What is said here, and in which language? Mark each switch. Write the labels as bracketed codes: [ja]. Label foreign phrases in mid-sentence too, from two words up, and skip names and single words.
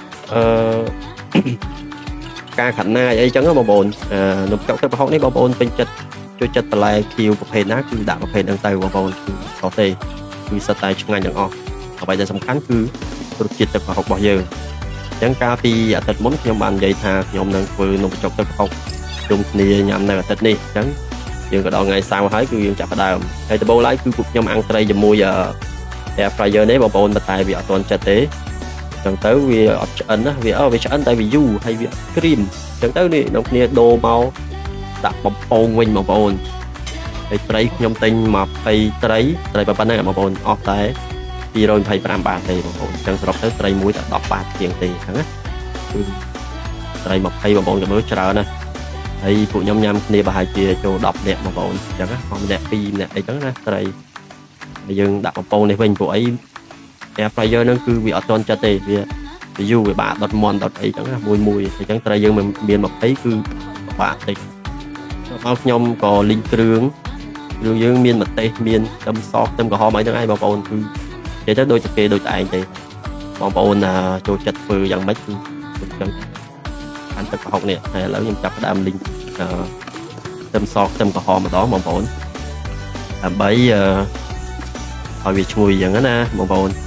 [km] ការខាត់ណាយអីចឹងបងប្អូននំបញ្ចុកទឹកប្រហុកនេះបងប្អូនពេញចិត្តចូលចិត្តបន្លែខៀវប្រភេទណាគឺដាក់ប្រភេទហ្នឹងទៅបងប្អូនគឺអត់ទេគឺសិតតែឆ្ងាញ់ទាំងអស់អ្វីដែលសំខាន់គឺរសជាតិទឹកប្រហុករបស់យើងអញ្ចឹងកាលពីអាទិត្យមុនខ្ញុំបាននិយាយថាខ្ញុំនឹងធ្វើនំបញ្ចុកទឹកប្រហុកជុំគ្នាញ៉ាំនៅ អាទិត្យនេះអញ្ចឹងយើងក៏ដល់ថ្ងៃសៅរ៍ហើយគឺយើងចាប់ផ្ដើមហើយដំបូងឡើយគឺពួកខ្ញុំអាំងត្រីជាមួយ [en] air fryer [km] នេះបងប្អូនតែវាអត់ទាន់ចិត្តទេអញ្ចឹងទៅវាអត់ឆ្អិនណាវាឆ្អិនតែវាយូរហើយវាគ្រីមអញ្ចឹងទៅនេះនាំគ្នាដូរមក ដាក់បំពងវិញបងប្អូនហើយត្រីខ្ញុំទិញ20ត្រីប៉ុណ្ណឹងបងប្អូនអស់តែ225បាតទេបងប្អូនអញ្ចឹងសរុបទៅត្រីមួយតែ10បាតជាងទេអញ្ចឹងណាគឺត្រី20បងប្អូនក៏មើល ច្រើនណាស់ហើយពួកខ្ញុំញ៉ាំគ្នាប្រហែលជាចូល10នាក់បងប្អូនអញ្ចឹងណាម្នាក់2ម្នាក់អីចឹងណាត្រីហើយយើងដាក់បំពងនេះវិញពួកអី air fryer ហ្នឹងគឺវាអត់ទាន់ចិត្តទេវាយូរវាបាក់ដុតមន់ដុតអីចឹងណាមួយអញ្ចឹងត្រីយើង មាន20គឺបាក់តិចមកខ្ញុំក៏លីងគ្រឿងយើងមានម្ទេសមានខ្ទឹមសខ្ទឹមក្រហមអីហ្នឹងឯងបងប្អូនគឺនិយាយទៅដូចតែគេដូចតែឯងទេបងប្អូនចូលចិត្តធ្វើយ៉ាងម៉េចគឺចឹងអានទឹកប្រហុកនេះហើយឥឡូវខ្ញុំចាប់ផ្ដើមលីងខ្ទឹមសខ្ទឹមក្រហមម្ដងបងប្អូនដើម្បីឲ្យវាឈ្ងុយយ៉ាងណាបងប្អូន